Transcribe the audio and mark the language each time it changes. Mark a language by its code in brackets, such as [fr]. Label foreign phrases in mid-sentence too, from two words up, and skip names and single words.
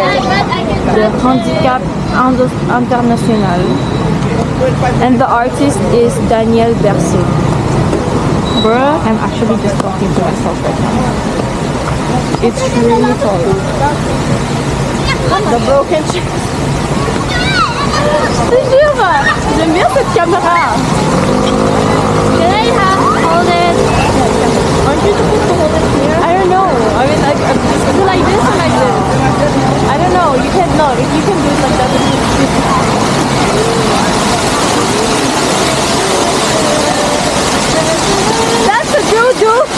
[en] The Handicap International. And the artist is Daniel Berset. Bruh, I'm actually just talking to myself right now. It's really tall. The broken chair. [fr] J'aime bien cette caméra. [en] Can I hold it? Aren't you supposed to hold it here? I don't know. I mean, like, is it like this or like this? I don't know. You can't know. If you can do it like that, then that's a doo-doo.